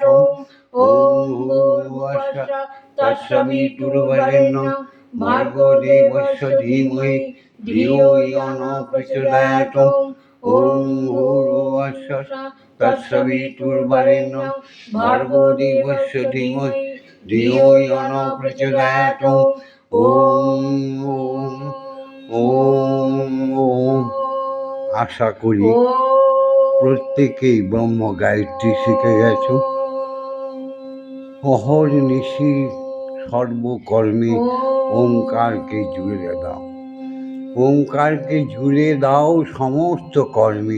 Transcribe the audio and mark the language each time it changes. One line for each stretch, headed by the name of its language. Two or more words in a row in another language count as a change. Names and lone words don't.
Sanskrit: ॐ भूर्भुवस्सुः तत्सवितुर्वरेण्यं भर्गो देवस्य धीमहि धियो यो न प्रचोदयात्। ॐ भूर्भुवस्सुः तत्सवितुर्वरेण्यं भर्गो देवस्य धीमहि धियो यो न प्रचोदयात्। ওম।
Bangla: আশা করি প্রত্যেকেই ব্রহ্ম গায়ত্রী শিখে গেছো। অহর্নিশি সর্বকর্মে ওঙ্কারকে জুড়ে দাও, ওঙ্কারকে জুড়ে দাও সমস্ত কর্মে।